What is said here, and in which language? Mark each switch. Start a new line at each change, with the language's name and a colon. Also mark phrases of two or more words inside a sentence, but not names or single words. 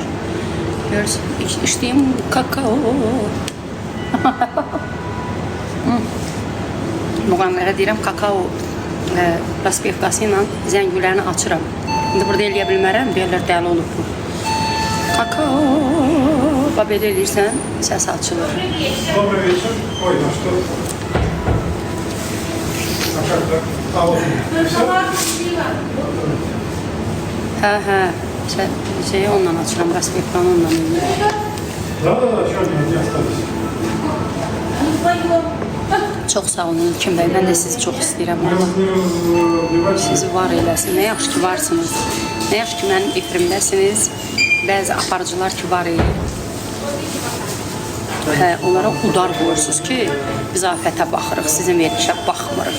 Azerbaijani: Görürsün, içdiyim kakao. Müğamlərə deyirəm, kakao raspevkası ilə zəngülərini açıram. İndi burada eləyə bilmərəm, deyirlər dəli olub bu. Kakao, belə eləyirsən, səs açılır.
Russian: Добрый вечер. Ой, ну что? А как так? А вот.
Azerbaijani: Hə, şeyi onunla açıram, raspevkanı onunla eləyirəm.
Russian: Да, что они не остались?
Azerbaijani: Çox sağ olun İlkin bəy, mən də sizi çox istəyirəm.
Russian: Я
Azerbaijani: Allah
Russian: выбивать.
Azerbaijani: sizi var eləsin. Nə yaxşı ki varsınız. Nə yaxşı ki mənim efrimdəsiniz. Bəzi aparıcılar ki var elə. Hə, onlara udar qoyursunuz ki, biz afətə baxırıq, sizin verilişə baxmırıq.